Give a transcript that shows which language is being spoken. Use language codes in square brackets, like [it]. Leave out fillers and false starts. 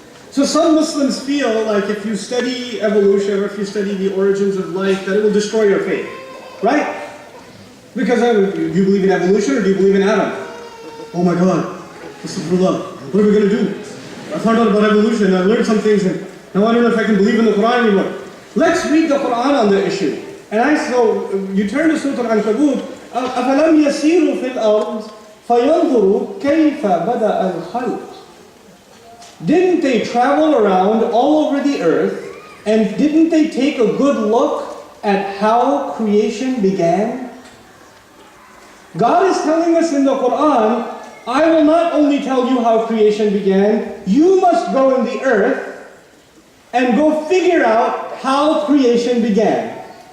[en] So some Muslims feel like if you study evolution or if you study the origins of life, that it will destroy your faith. Right? Because do you believe in evolution or do you believe in Adam? Oh my God, Astaghfirullah, what are we going to do? I found out about evolution, I learned some things, and now I don't know if I can believe in the Quran anymore. Let's read the Quran on the issue. And so you turn to Surah Al-Ankabut, [ar] أَفَلَمْ يَسِيرُوا فِي الْأَرْضِ فَيَنْظُرُوا كَيْفَ بَدَأَ الْخَلْقِ. [en] Didn't they travel around all over the earth, and didn't they take a good look at how creation began? God is telling us in the Quran, I will not only tell you how creation began, you must go in the earth and go figure out how creation began.